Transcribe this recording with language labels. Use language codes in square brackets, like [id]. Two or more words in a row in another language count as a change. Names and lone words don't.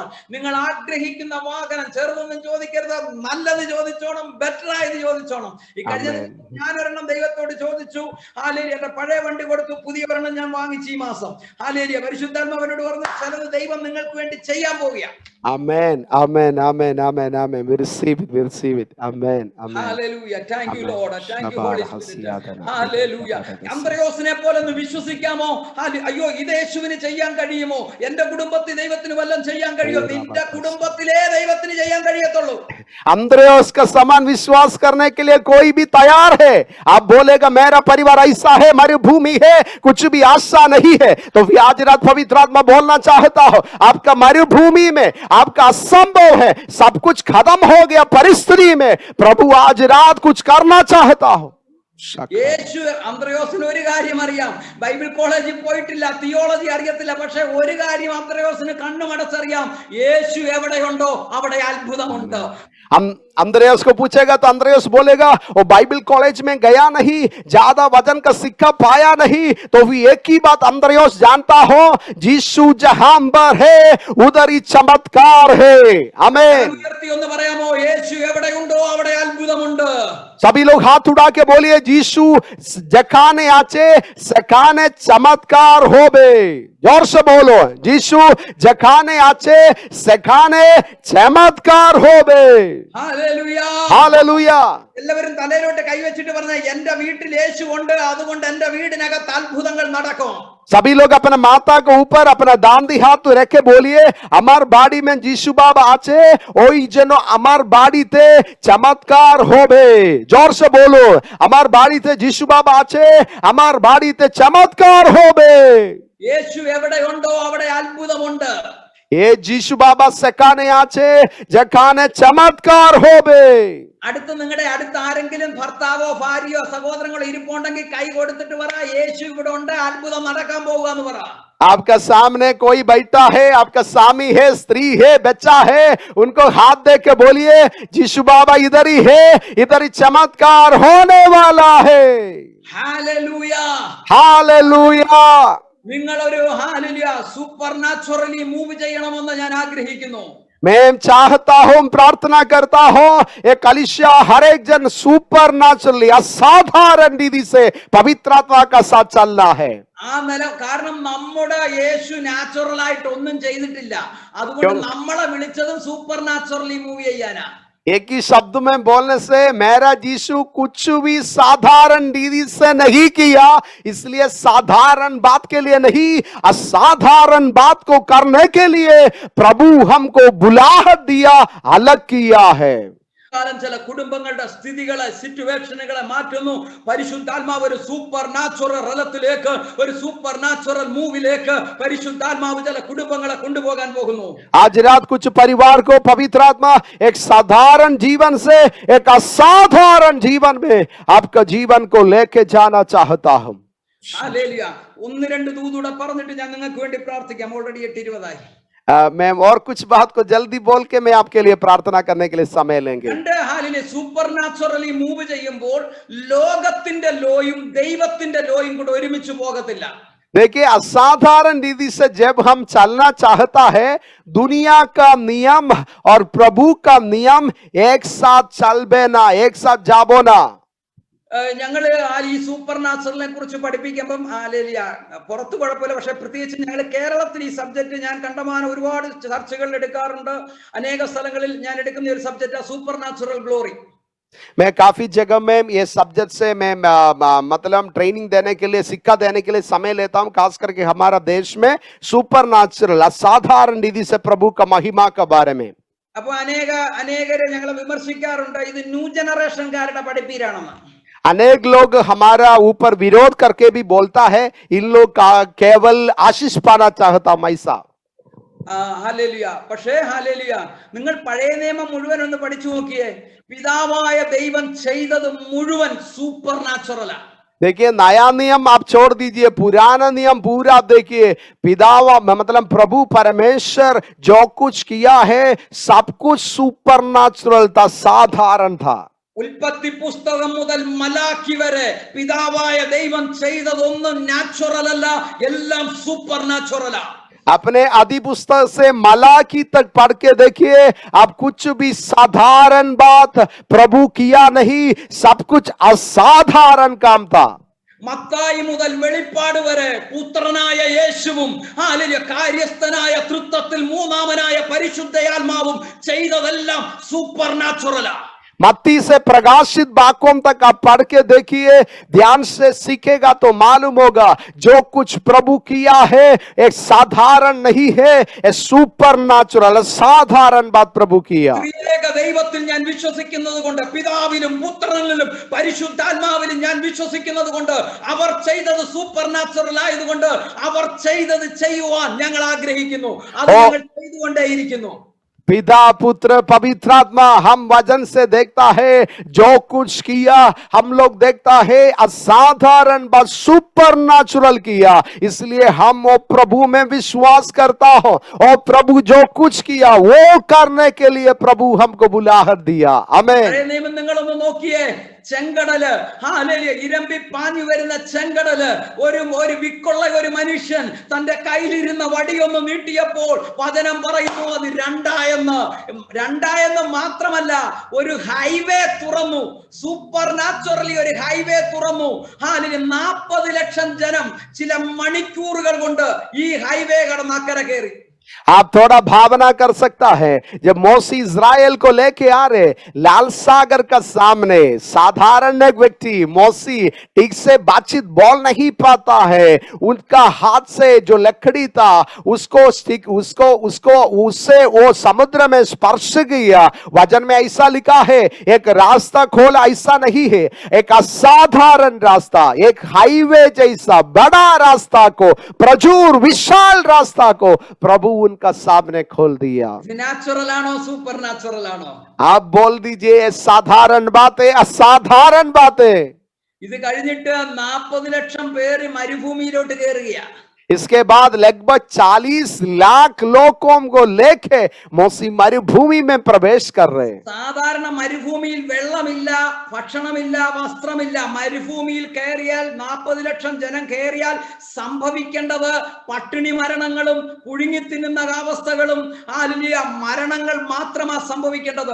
[ml] നിങ്ങൾ ആഗ്രഹിക്കുന്ന വാഹനം ചെറുതൊന്നും ചോദിക്കരുത്, നല്ലത് ചോദിച്ചോണം, ബെറ്റർ ആയത് ചോദിച്ചോണം. ഈ കഴിഞ്ഞ ഞാനൊരെണ്ണം ദൈവത്തോട് ചോദിച്ചു, എന്റെ പഴയ വണ്ടി കൊടുത്തു, പുതിയ ഒരെണ്ണം ഞാൻ വാങ്ങിച്ചു ഈ മാസം. പരിശുദ്ധാത്മാവനോട് പറഞ്ഞു, ചിലത് ദൈവം നിങ്ങൾക്ക് വേണ്ടി ചെയ്യാൻ പോവുക. [en] Amen, amen, amen, amen, amen. We receive it, we receive it. Amen, amen. Hallelujah. Thank you, Lord. Thank you, Holy Spirit. Hallelujah. [ml] അന്ത്രയോസിനെ പോലെ ഒന്ന് വിശ്വസിക്കാമോ? അയ്യോ, ഇത് യേശുവിന് ചെയ്യാൻ കഴിയുമോ? എന്റെ കുടുംബത്തിൽ ദൈവത്തിന് വല്ലതും ചെയ്യാൻ കഴിയുമോ? നിന്റെ കുടുംബത്തിലേ ദൈവത്തിന് ചെയ്യാൻ കഴിയത്തുള്ളൂ. [hi] अंद्रेयास का समान विश्वास करने के लिए कोई भी तैयार है. आप बोलेगा मेरा परिवार ऐसा है, मरुभूमि है, कुछ भी आशा नहीं है, तो आज रात पवित्र आत्मा बोलना चाहता हो, आपका मरुभूमि में आपका असंभव है, सब कुछ खत्म हो गया परिस्थिति में, प्रभु आज रात कुछ करना चाहता हो. [ml] യേശു അന്ത്രയോസിന് ഒരു കാര്യം അറിയാം. [en] Bible college [ml] പോയിട്ടില്ല, തിയോളജി അറിയത്തില്ല, പക്ഷെ ഒരു കാര്യം അന്ത്രയോസിന് കണ്ണുമടച്ചറിയാം, യേശു എവിടെയുണ്ടോ അവിടെ അത്ഭുതമുണ്ട്. [hi] अंद्रेयास को पूछेगा तो अंद्रेयास बोलेगा, वो [en] Bible college [hi] में गया नहीं, ज्यादा वजन का सिक्का पाया नहीं, तो भी एक ही बात अंद्रेयास जानता हो, यीशु जहां पर है उधर ही चमत्कार है. आमीन. सभी लोग हाथ उठा के बोलिए, [bn] যীশু যেখানে আছে সেখানে চমৎকার হবে. [hi] जोर से बोलो, [bn] যীশু যেখানে আছে সেখানে চমৎকার হবে। [ml] ഹല്ലേലൂയ. [hi] हालेलुया। [ml] എല്ലാവരും തലയിലോട്ട് കൈവച്ചിട്ട് പറഞ്ഞ എന്റെ വീട്ടിൽ യേശു ഉണ്ട്, അതുകൊണ്ട് എന്റെ വീടിനകത്ത് അത്ഭുതങ്ങൾ നടക്കും. [hi] सभी लोग अपना माता को ऊपर अपना दांदी हाथ तो रखे बोलिए, [bn] আমার বাড়ি মে যীশু বাবা আছে ওই জন্য আমার বাড়ি তে চমৎকার হবে। [hi] जोर से बोलो, [bn] আমার বাড়ি তে যীশু বাবা আছে আমার বাড়ি তে চমৎকার হবে। [ml] യേശു എവിടെയുണ്ടോ അവിടെ അത്ഭുതമുണ്ട്. [bn] এ যীশু বাবা সেখানে আছে যেখানে চমৎকার হবে। [ml] അടുത്ത് നിങ്ങളുടെ അടുത്ത് ആരെങ്കിലും ഭർത്താവോ ഭാര്യയോ സഹോദരങ്ങളോ ഇരിപ്പുണ്ടെങ്കിൽ കൈ കൊടുത്തിട്ട് പറ, യേശു ഇവിടെ ഉണ്ട്, അത്ഭുതം നടക്കാൻ പോകുക എന്ന് പറ. [hi] आपका सामने कोई बैठा है, आपका स्वामी है, स्त्री है, बच्चा है, उनको हाथ दे के बोलिए, यीशु बाबा इधर ही है, इधर ही चमत्कार होने वाला है। [ml] ഹല്ലേലൂയ. [hi] हालेलुया। [ml] നിങ്ങൾ ഒരു ഹല്ലേലൂയ [en] super naturally move [ml] ചെയ്യണമെന്ന് ഞാൻ ആഗ്രഹിക്കുന്നു. [hi] मैं चाहता हूं, प्रार्थना करता हूं, एक कलीसिया हर एक जन [en] super naturally [hi] असाधारण विधि से पवित्र आत्मा का साथ चलना है। [ml] ആ നില കാരണം നമ്മുടെ യേശു നാച്ചുറൽ ആയിട്ട് ഒന്നും ചെയ്തിട്ടില്ല, അതുകൊണ്ട് നമ്മളെ വിളിച്ചതും [en] super naturally move [ml] ചെയ്യാനാ. एक ही शब्द में बोलने से मेरा यीशु कुछ भी साधारण विधि से नहीं किया, इसलिए साधारण बात के लिए नहीं, असाधारण बात को करने के लिए प्रभु हमको बुलाहट दिया, अलग किया है। കാലം ചില കുടുംബങ്ങളുടെ സ്ഥിതികളെ സിറ്റുവേഷനുകളെ മാറ്റുന്നു. പരിശുദ്ധാത്മാവ് ഒരു [en] super natural [ml] റലത്തിലേക്ക്, ഒരു [en] super natural [ml] മൂവിലേക്ക് പരിശുദ്ധാത്മാവ് ചില കുടുംബങ്ങളെ കൊണ്ടുപോകാൻ പോകുന്നു. [hi] आज रात कुछ परिवार को पवित्र आत्मा एक साधारण जीवन से एक असाधारण जीवन में आपका जीवन को लेके जाना चाहता हूं। [ml] ഹല്ലേലൂയ. ഒന്ന് രണ്ട് ദൂതൂടെ പറഞ്ഞിട്ട് ഞാൻ നിങ്ങൾക്ക് വേണ്ടി പ്രാർത്ഥിക്കാം. ഓൾറെഡി 8:20 [hi] मैं और कुछ बात को जल्दी बोल के मैं आपके लिए प्रार्थना करने के लिए समय लेंगे। [ml] രണ്ട് ഹാലിലെ [en] super naturally move [ml] ചെയ്യുമ്പോൾ ലോകത്തിന്റെ ലോയും ദൈവത്തിന്റെ ലോയും കൂടെ ഒരുമിച്ച് പോകത്തില്ല. [hi] देखिए, असाधारण विधि से जब हम चलना चाहता है, दुनिया का नियम और प्रभु का नियम एक साथ [bn] চলবে না, [hi] एक साथ [bn] যাবো না। [ml] ഞങ്ങള് ഈ സൂപ്പർ നാച്ചുറലിനെ കുറിച്ച് പഠിപ്പിക്കുമ്പം പുറത്ത് കുഴപ്പമില്ല, പക്ഷെ പ്രത്യേകിച്ച് ഞങ്ങൾ കേരളത്തിൽ ഈ സബ്ജക്ട് ഞാൻ കണ്ടമാനം ഒരുപാട് ചർച്ചകൾ എടുക്കാറുണ്ട്. അനേക സ്ഥലങ്ങളിൽ ഞാൻ എടുക്കുന്ന ഒരു സബ്ജക്റ്റ് [en] super natural glory. [hi] मैं काफी जगह में ये सब्जेक्ट से मैं मतलब ट्रेनिंग देने के लिए, शिक्षा देने के लिए समय लेता हूं, खास करके हमारा देश में [en] super natural [hi] असाधारण विधि से प्रभु का महिमा के बारे में। [ml] അപ്പൊ അനേകരെ ഞങ്ങളെ വിമർശിക്കാറുണ്ട്, ഇത് [en] new generation [ml] പഠിപ്പീരാണെന്ന്. [hi] अनेक लोग हमारा ऊपर विरोध करके भी बोलता है, इन लोग का केवल आशीष पाना चाहता मैसा। [ml] ഹല്ലേലൂയ. പക്ഷേ ഹല്ലേലൂയ, നിങ്ങൾ പഴയ നിയമം മുഴുവൻ ഒന്ന് പഠിച്ചു നോക്കിയേ, പിതാവായ ദൈവം ചെയ്തത് മുഴുവൻ സൂപ്പർ നാച്ചുറലാ. [hi] देखिए, नया नियम आप छोड़ दीजिए, पुराना नियम पूरा आप देखिए, पितावा मतलब प्रभु परमेश्वर जो कुछ किया है सब कुछ [en] super natural [hi] था, साधारण था। [ml] ഉൽപ്പത്തി പുസ്തകം മുതൽ മലാക്കി വരെ പിതാവായ ദൈവം ചെയ്തതൊന്നും നാച്ചുറൽ അല്ല, എല്ലാം സൂപ്പർ നാച്ചുറലാ. [hi] अपने आदि पुस्तक से मलाकी तक पढ़ के देखिए, आप कुछ भी साधारण बात प्रभु किया नहीं, सब कुछ असाधारण काम था। [ml] മത്തായി മുതൽ വെളിപ്പാട് വരെ പുത്രനായ യേശുവും കാര്യസ്ഥനായ തൃത്വത്തിൽ മൂന്നാമനായ പരിശുദ്ധയാത്മാവും ചെയ്തതെല്ലാം സൂപ്പർ നാച്ചുറലാ. [hi] मत्ती से प्रकाशित वाक्यों तक आप पढ़ के देखिए, ध्यान से सीखेगा तो मालूम होगा जो कुछ प्रभु किया है एक साधारण नहीं है, एक [en] super natural [hi] साधारण बात प्रभु किया। [ml] ദൈവത്തിൽ ഞാൻ വിശ്വസിക്കുന്നത് കൊണ്ട്, പിതാവിലും പുത്രനിലും പരിശുദ്ധാത്മാവിലും ഞാൻ വിശ്വസിക്കുന്നത് കൊണ്ട്, അവർ ചെയ്തത് [en] super natural [ml] ആയതുകൊണ്ട് അവർ ചെയ്തത് ചെയ്യുവാൻ ഞങ്ങൾ ആഗ്രഹിക്കുന്നു, അത് ഞങ്ങൾ ചെയ്തുകൊണ്ടേയിരിക്കുന്നു. [hi] पिता पुत्र पवित्र आत्मा हम वजन से देखता है, जो कुछ किया हम लोग देखता है असाधारण बात [en] super natural [hi] किया, इसलिए हम वो प्रभु में विश्वास करता हूं, और प्रभु जो कुछ किया वो करने के लिए प्रभु हमको बुलाहट दिया। आमीन। [ml] നിങ്ങളൊന്ന് നോക്കിയേ, ചെങ്കടല് ഇരമ്പി പാഞ്ഞു വരുന്ന ചെങ്കടല്, ഒരു വിക്കുള്ള ഒരു മനുഷ്യൻ തന്റെ കയ്യിലിരുന്ന വടിയൊന്ന് നീട്ടിയപ്പോൾ വചനം പറയുന്നു അത് രണ്ടായത് രണ്ടായെന്ന് മാത്രമല്ല, ഒരു ഹൈവേ തുറന്നു. [en] super naturally [ml] ഒരു ഹൈവേ തുറന്നു. 40 ലക്ഷം ജനം ചില മണിക്കൂറുകൾ കൊണ്ട് ഈ ഹൈവേ കടന്ന് അക്കരെ കയറി. [hi] आप थोड़ा भावना कर सकता है, जब मौसी इज़राइल को लेके आ रहे लाल सागर का सामने, साधारण एक व्यक्ति मौसी ठीक से बातचीत बोल नहीं पाता है, उनका हाथ से जो लकड़ी था उसको उससे वो समुद्र में स्पर्श किया. वचन में ऐसा लिखा है, एक रास्ता खोला, ऐसा नहीं है, एक असाधारण रास्ता, एक हाईवे जैसा बड़ा रास्ता को, प्रचुर विशाल रास्ता को प्रभु उनका सामने खोल दिया. [ml] നാച്ചുറൽ ആണോ [en] super natural [ml] ആണോ? [hi] आप बोल दीजिए साधारण बातें, असाधारण बातें. [ml] ഇത് കഴിഞ്ഞിട്ട് 40 ലക്ഷം പേര് മരുഭൂമിയിലോട്ട് കയറുകയാ. [hi] इसके बाद लगभग 40 लाख लोगों को लेके मौसी मरुभूमि में प्रवेश कर रहे. [ml] സാധാരണ മരുഭൂമിയിൽ വെള്ളമില്ല, ഭക്ഷണമില്ല, വസ്ത്രമില്ല. മരുഭൂമിയിൽ കയറിയാൽ 40 ലക്ഷം ജനം കയറിയാൽ സംഭവിക്കേണ്ടത് പട്ടിണി മരണങ്ങളും പുഴുങ്ങി തിന്നുന്ന അവസ്ഥകളും മരണങ്ങൾ മാത്രമാണ് സംഭവിക്കേണ്ടത്.